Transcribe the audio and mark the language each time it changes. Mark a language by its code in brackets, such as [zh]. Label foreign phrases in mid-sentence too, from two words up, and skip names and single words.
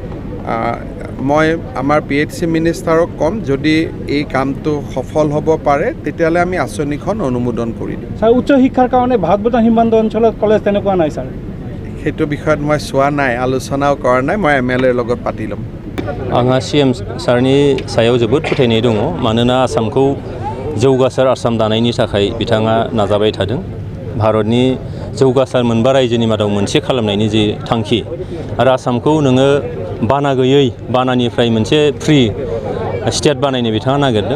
[as] মই আমাৰ PHC মিনিষ্টাৰক ক'ম যদি এই কামটো সফল হ'ব পাৰে তেতিয়াহ'লে আমি আঁচনিখন অনুমোদন কৰি দিম। ছাৰ, উচ্চ শিক্ষাৰ কাৰণে ভাৰত ভূটান সীমান্ত অঞ্চলত কলেজ তেনেকুৱা নাই ছাৰ? সেইটো বিষয়ত মই চোৱা নাই, আলোচনাও কৰা নাই। মই MLAৰ লগত পাতি ল'ম। [brx] आंहा CM सारनि सायाव जोबोद फोथायनाय दङ, मानोना आसामखौ जौगासार आसाम दानायनि थाखाय बिथाङा नाजाबाय थादों। भारतनि जौगासार मोनबा रायजोनि मादाव मोनसे खालामनायनि जे थांखि आरो आसामखौ नोङो बाना गैयै बानानिफ्राय मोनसे [en] free state [brx] बानायनो बिथाङा नागिरदों।